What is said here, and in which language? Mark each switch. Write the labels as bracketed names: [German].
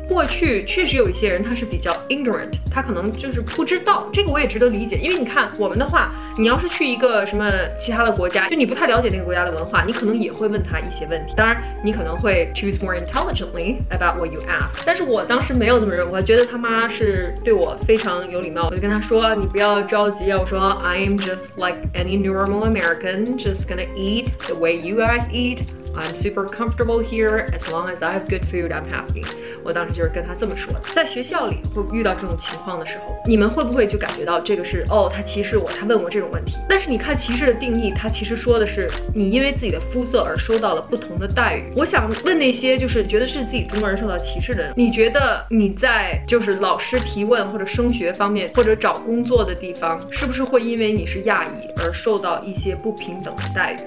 [Chinese] 过去确实有一些人他是比较 ignorant， 他可能就是不知道，这个我也值得理解，因为你看我们的话，你要是去一个什么其他的国家，就你不太了解那个国家的文化，你可能也会问他一些问题，当然你可能会 [English] choose more intelligently about what you ask。 [Chinese] 但是我当时没有这么认为，我觉得他妈是对我非常有礼貌，我就跟他说你不要着急啊，我说 [English] I am just like any normal American, just gonna eat the way you guys eat. I'm super comfortable here. As long as I have good food, I'm happy. [Chinese] 我当时就是跟他这么说的。在学校里会遇到这种情况的时候，你们会不会就感觉到这个是哦，他歧视我，他问我这种问题？但是你看歧视的定义，他其实说的是你因为自己的肤色而受到了不同的待遇。我想问那些就是觉得是自己中国人受到歧视的人，你觉得你在就是老师提问或者升学方面或者找工作的地方，是不是会因为你是亚裔而受到一些不平等的待遇？